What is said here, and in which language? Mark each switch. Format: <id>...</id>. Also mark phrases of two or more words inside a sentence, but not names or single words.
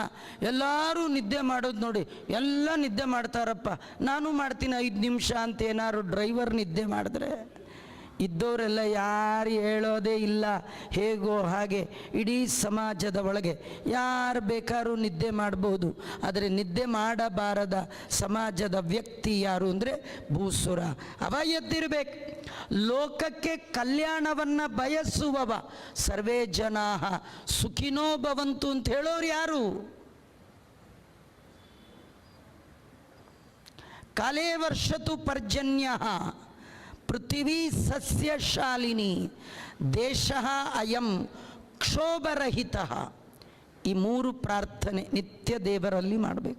<kn>ಎಲ್ಲರೂ ನಿದ್ದೆ ಮಾಡೋದು ನೋಡಿ, ಎಲ್ಲ ನಿದ್ದೆ ಮಾಡ್ತಾರಪ್ಪ, ನಾನು ಮಾಡ್ತೀನಿ 5 ನಿಮಿಷ ಅಂತ ಏನಾದ್ರು ಡ್ರೈವರ್ ನಿದ್ದೆ ಮಾಡಿದ್ರೆ ಇದ್ದವರೆಲ್ಲ ಯಾರು ಹೇಳೋದೇ ಇಲ್ಲ, ಹೇಗೋ ಹಾಗೆ ಇಡೀ ಸಮಾಜದ ಒಳಗೆ ಯಾರು ಬೇಕಾದ್ರೂ ನಿದ್ದೆ ಮಾಡ್ಬೋದು. ಆದರೆ ನಿದ್ದೆ ಮಾಡಬಾರದ ಸಮಾಜದ ವ್ಯಕ್ತಿ ಯಾರು ಅಂದರೆ ಭೂಸುರ. ಅವ ಎದ್ದಿರಬೇಕು. ಲೋಕಕ್ಕೆ ಕಲ್ಯಾಣವನ್ನು ಬಯಸುವವ,</kn> <sa>ಸರ್ವೇ ಜನಾ ಸುಖಿನೋ ಭವಂತು</sa> <kn>ಅಂತ ಹೇಳೋರು ಯಾರು?</kn> <sa>ಕಾಲೇ ವರ್ಷತು ಪರ್ಜನ್ಯ ಪೃಥಿವೀ ಸಸ್ಯಶಾಲಿನಿ ದೇಶ ಅಯಂ ಕ್ಷೋಭರಹಿತ.</sa> <kn>ಈ 3 ಪ್ರಾರ್ಥನೆ ನಿತ್ಯ ದೇವರಲ್ಲಿ ಮಾಡಬೇಕು.</kn>